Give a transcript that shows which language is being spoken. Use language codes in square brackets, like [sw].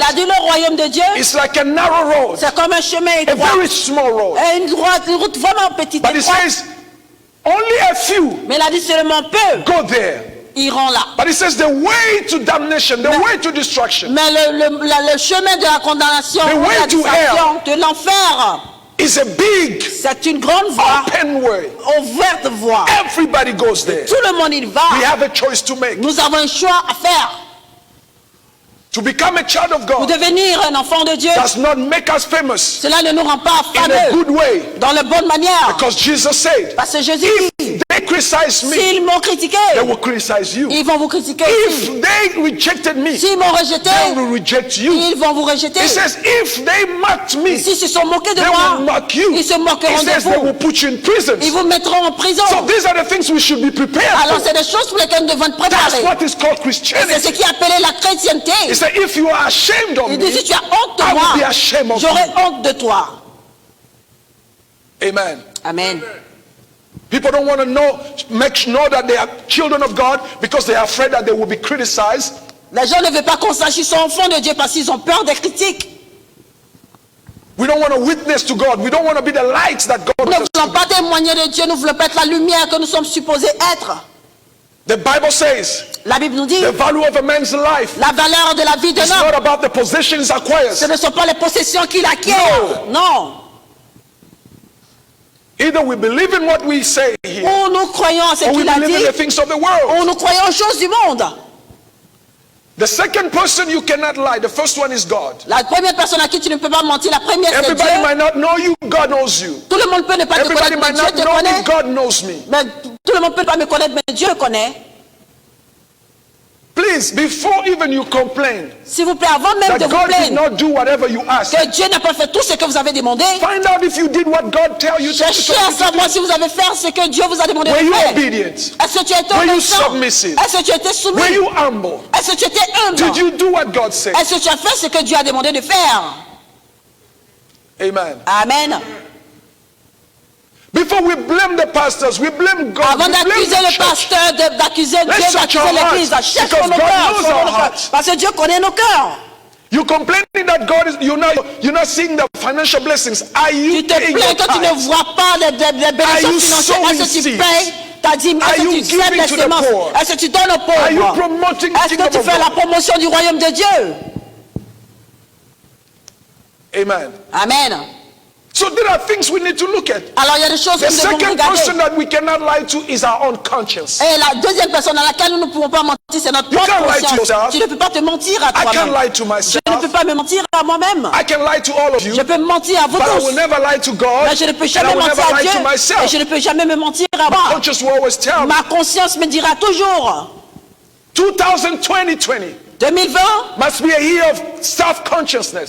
[fr] Il a dit le royaume de Dieu, [en] is like a narrow road, [fr] c'est comme un chemin [en] a [fr] étroit. [en] very small road. [fr] Et une route vraiment petite. [en] But he [fr] étroite. [en] says only a few [fr] Mais il a dit seulement peu [en] go there. [fr] iront là. [en] But he says the way to damnation, the way to destruction [fr] Mais le chemin de la condamnation, [en] The way [fr] de la [en] to [fr] destruction, de l'enfer, [en] is a big [fr] c'est une grande voie, [en] open way. [fr] ouverte voie. [en] Everybody goes there. [fr] Tout le monde y va. [en] We have a choice to make. [fr] Nous avons un choix à faire. [en] To become a child of [fr] Pour [en] God [fr] devenir un enfant de Dieu, [en] does not make us famous [fr] cela ne nous rend pas [en] in a [fr] fameux [en] good way. [fr] dans la bonne manière. [en] Because Jesus said, [fr] Parce que Jésus dit, [en] they criticize me, [fr] s'ils m'ont critiqué, [en] they will criticize you. [fr] ils vont vous critiquer aussi. [en] If they rejected me, [fr] S'ils m'ont rejeté, [en] they will reject you. [fr] ils vont vous rejeter. [en] He says, if they mocked me, [fr] S'ils se sont moqués de [en] they [fr] moi, [en] will mock you. [fr] ils se [en] He [fr] moqueront de [en] says they will [fr] vous. [en] put you in prisons. [fr] Ils vous mettront en prison. [en] So these are the things we should be prepared [fr] Alors [en] for. [fr] c'est des choses pour lesquelles nous devons être [en] That's [fr] préparés. [en] what is called [fr] Et c'est ce [en] Christianity. [fr] qui est appelé la chrétienté. [en] He said, if you are ashamed of [fr] Il [en] me, [fr] dit si tu as honte de [en] I will be [fr] moi, [en] ashamed of [fr] j'aurai [en] you. [fr] honte de toi. Amen. Amen. [en] People don't want to know that they are children of God because they are afraid that they will be criticized. [fr] Les gens ne veulent pas qu'on sache qu'ils sont enfants de Dieu parce qu'ils ont peur des critiques. [en] We don't want to witness to God. We don't want to be the lights that God [fr] Nous ne [en] wants us to [fr] voulons pas témoigner de Dieu, nous ne voulons pas être la lumière que nous sommes supposés être. [en] be. The Bible says [fr] La Bible nous dit, [en] the value of a man's life [fr] la valeur de la vie d'un [en] is [fr] homme, [en] not about the possessions acquired. [fr] ce ne sont pas les possessions qu'il acquiert. Non. [en] Either we believe in what we say here, [fr] Ou nous croyons à ce [en] or we [fr] qu'il a [en] believe in [fr] dit, [en] the things of the world. [fr] ou nous croyons aux choses du monde. [en] The second person you cannot lie. The first one is God. [fr] La première personne à qui tu ne peux pas mentir, la première c'est [en] Everybody [fr] Dieu. [en] might not know you. God knows you. [fr] Tout le monde peut ne pas te [en] Everybody [fr] connaître, mais [en] might [fr] Dieu [en] not [fr] te [en] know me. [fr] connaît. [en] God knows me. [fr] Mais tout le monde peut pas me connaître, mais Dieu le connaît. [en] Please, before even you complain [fr] S'il vous plaît, avant même de [en] that [fr] vous [en] God did [fr] plaindre [en] not do whatever you asked, [fr] que Dieu n'a pas fait tout ce que vous avez demandé, [en] find out if you did what God tell you to [fr] cherchez à savoir si vous avez fait ce que Dieu vous a demandé [en] Were [fr] de [en] you [fr] faire. [en] obedient? [fr] Est-ce que tu as été [en] Were you [fr] obéissant? [en] submissive? [fr] Est-ce que tu as été [en] Were [fr] soumis? [en] you humble? [fr] Est-ce que tu étais humble? [en] Did you do what God said? [fr] Est-ce que tu as fait ce que Dieu a demandé de faire? Amen. Amen. [en] Before we blame the pastors, we blame God. [fr] Avant [en] We blame [fr] d'accuser [en] the [fr] le [en] church. [fr] pasteur, d'accuser Dieu, [en] Let's search [fr] d'accuser [en] our [fr] l'église, [en] hearts, [fr] cherchons [en] because [fr] nos [en] God [fr] cœurs, [en] knows [fr] cherchons [en] our [fr] nos cœurs. [en] hearts. [fr] Parce que Dieu connaît nos cœurs. [en] You complaining that God is you're not seeing the financial blessings. Are you [fr] Tu te [en] paying [fr] plains [en] your [fr] que tu ne [en] tithes? [fr] vois pas les bénédictions [en] you [fr] financières. [en] sowing [fr] Est-ce que tu [en] seeds? [fr] payes ta dîme? [en] Are [fr] Est-ce que [en] you [fr] tu sèmes [en] giving [fr] les [en] to the [fr] semences? [en] poor? [fr] Est-ce que tu donnes aux [en] Are you [fr] pauvres? [en] promoting the [fr] Est-ce [en] kingdom [fr] que tu [en] of [fr] fais la [en] God? [fr] promotion du royaume de Dieu? Amen. Amen. [en] So there are things we need to look at. [fr] Alors il y a des choses que [en] The [fr] nous devons [en] second person [fr] regarder. [en] that we cannot lie to is our own conscience. [fr] Et la deuxième personne à laquelle nous ne pouvons pas mentir, c'est notre [en] You [fr] propre [en] can't lie to [fr] conscience. [en] yourself. [fr] Tu ne peux pas te mentir à [en] I can't [fr] toi-même. [en] lie to [fr] Je ne peux [en] myself. [fr] pas me mentir à moi-même. [en] I can lie to all of you. [fr] Je peux me mentir à vous [en] But I [fr] tous. [en] will never lie to God. [fr] Mais je ne peux [en] And I [fr] jamais [en] will [fr] mentir [en] never [fr] à [en] lie [fr] Dieu. [en] to [fr] Et [en] myself. [fr] je ne peux jamais me mentir à moi. [en] Conscience will always tell me. [fr] Ma conscience me dira toujours. [en] 2020. [fr] 2020 [en] must be a year of self-consciousness